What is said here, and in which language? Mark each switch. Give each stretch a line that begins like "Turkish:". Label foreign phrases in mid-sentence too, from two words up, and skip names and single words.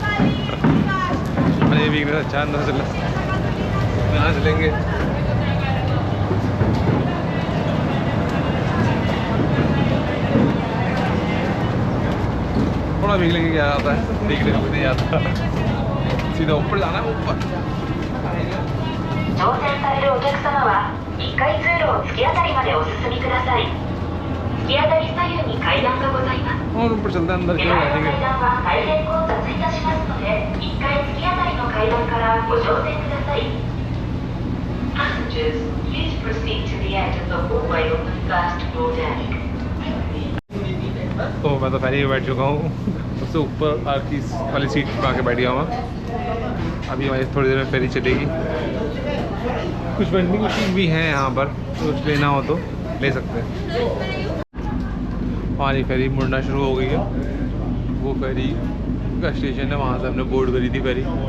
Hindi: ये वीकनेस अच्छा अंदर चल, यहाँ चलेंगे। थोड़ा भीग लेंगे, क्या आता है, भीगने को नहीं आता, सीधा ऊपर जाना है, ऊपर।
Japanese: 乗船されるお客様は1階通路を突き当たりまでお進みください。突き当たり左右に階段がございます。
Hindi: और ऊपर चलते हैं, अंदर क्यों बैठेंगे?
Japanese: 階段は大変混雑いたしますので、1階突き当たりの階段からご乗船ください。
English: Passengers, please proceed to the end of the hallway on the first floor deck.
Hindi: तो मैं तो फेरी में बैठ चुका हूँ, सबसे ऊपर आखिरी वाली सीट पर आके बैठ गया हूँ। अभी हमारी थोड़ी देर में फेरी चलेगी। कुछ
English: vending machine
Hindi: भी हैं यहाँ पर, तो कुछ लेना हो तो ले सकते हैं। हमारी फेरी मुड़ना शुरू हो गई है, वो फेरी का स्टेशन है, वहाँ से हमने बोर्ड करी थी फेरी।